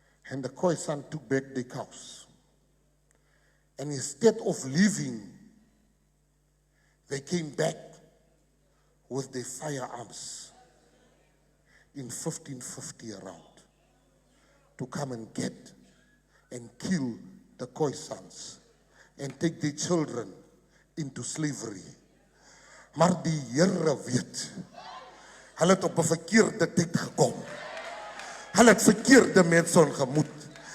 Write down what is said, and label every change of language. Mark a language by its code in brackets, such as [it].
[en] And the Khoisan took back the cows. And instead of leaving, they came back with their firearms in 1550 around to come and get and kill the Khoisans and take their children into slavery [af] Maar die Here weet, hulle het op 'n verkeerde tyd gekom. Hulle het verkeerde mense ontmoet.